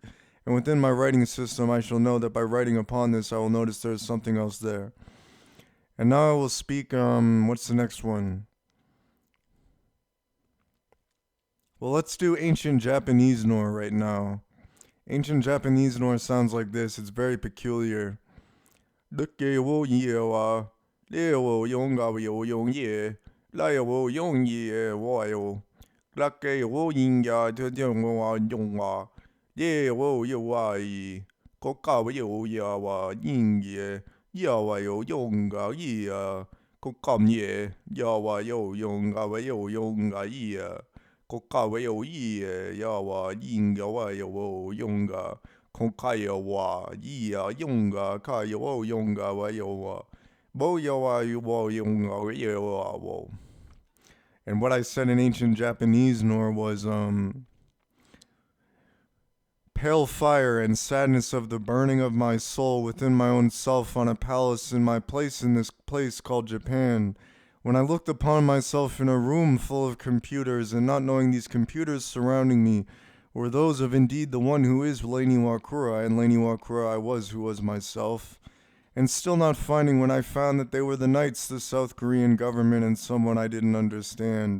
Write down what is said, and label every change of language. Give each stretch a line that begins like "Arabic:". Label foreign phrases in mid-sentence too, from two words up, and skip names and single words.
English: And within my writing system I shall know that by writing upon this I will notice there is something else there. And now I will speak, what's the next one? Well, let's do ancient Japanese Nor right now. Ancient Japanese Nor sounds like this. It's very peculiar. Dukke wo ye wa, le wo yonga wo yong ye, la wo yong ye wa yo, lakke wo yinga de wa yong wa, le wo yo wa yi, koka wo yo ya wa ying ye, ya wa yo yonga yi ya, kokam ye, ya wa yo yonga wa yo yonga yi ya, koka wo yo yi ya wa yinga wa yo yonga. Konkaya wa ya yonga kaya wo yonga wa yo wa bo yo wa wo yonga yo wa wo. And what I said in ancient Japanese Nor was pale fire and sadness of the burning of my soul within my own self on a palace in my place in this place called Japan. When I looked upon myself in a room full of computers, and not knowing these computers surrounding me were those of indeed the one who is Iwakura, and Iwakura I was who was myself, and still not finding when I found that they were the knights, the South Korean government, and someone I didn't understand.